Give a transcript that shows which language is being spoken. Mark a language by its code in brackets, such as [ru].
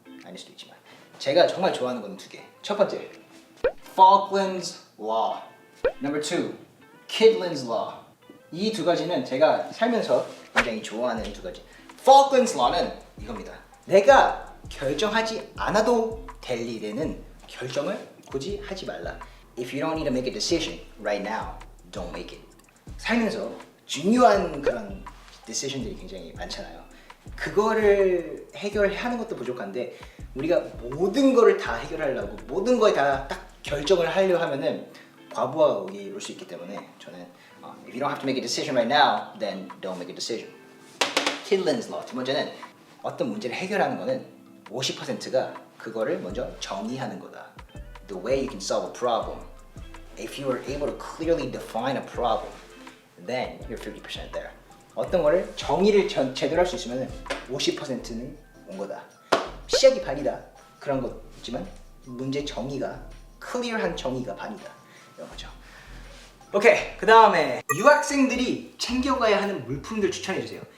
[ko] 아닐 수도 있지만 제가 정말 좋아하는 건 2개. 첫 번째, Falklands Law. [en] Number 2, Kydland's Law. [ko] 이 2가지는 제가 살면서 굉장히 좋아하는 2가지. Falklands Law는 이겁니다. 내가 결정하지 않아도 될 일에는 결정을 굳이 하지 말라. [en] If you don't need to make a decision right now, don't make it. [ko] 살면서 중요한 그런 decision들이 굉장히 많잖아요. 그거를 해결하는 것도 부족한데 우리가 모든 거를 다 해결하려고 모든 거에 다 딱 결정을 하려 하면은 과부하가 오기 올 수 있기 때문에 저는 [en] If you don't have to make a decision right now, then don't make a decision. Kydland's Law. [ko] 두 번째는 어떤 문제를 해결하는 거는 50%가 그거를 먼저 정의하는 거다. [en] The way you can solve a problem. If you are able to clearly define a problem, then you're 50% there. [ko] 어떤 거를 정의를 제대로 할 수 있으면 50%는 온 거다. 시작이 반이다. 그런 거지만 문제 정의가 클리어한 정의가 반이다. 이런 거죠. 오케이. 그 다음에 유학생들이 챙겨가야 하는 물품들 추천해 주세요.